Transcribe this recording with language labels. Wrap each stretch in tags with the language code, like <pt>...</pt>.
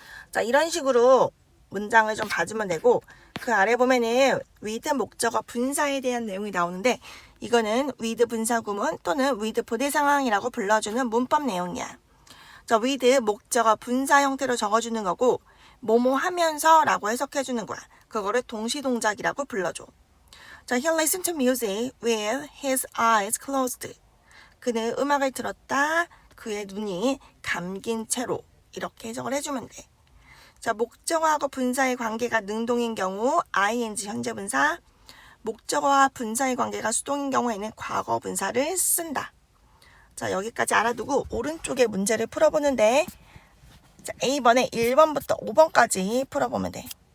<ko>자, 이런 식으로 문장을 좀 봐주면 되고, 그 아래 보면은 with 목적어 분사에 대한 내용이 나오는데 이거는 with 분사구문 또는 with 부대 상황이라고 불러주는 문법 내용이야. 자, with 목적어 분사 형태로 적어주는 거고 뭐뭐 하면서 라고 해석해주는 거야. 그거를 동시동작이라고 불러줘.</ko> <en>자, he listened to music with his eyes closed.</en> <ko>그는 음악을 들었다. 그의 눈이 감긴 채로. 이렇게 해석을 해주면 돼. 자, 목적어하고 분사의 관계가 능동인 경우 ing 현재 분사, 목적어와 분사의 관계가 수동인 경우에는 과거 분사를 쓴다. 자, 여기까지 알아두고 오른쪽에 문제를 풀어보는데, 자, A번에 1번부터 5번까지 풀어보면 돼.</ko>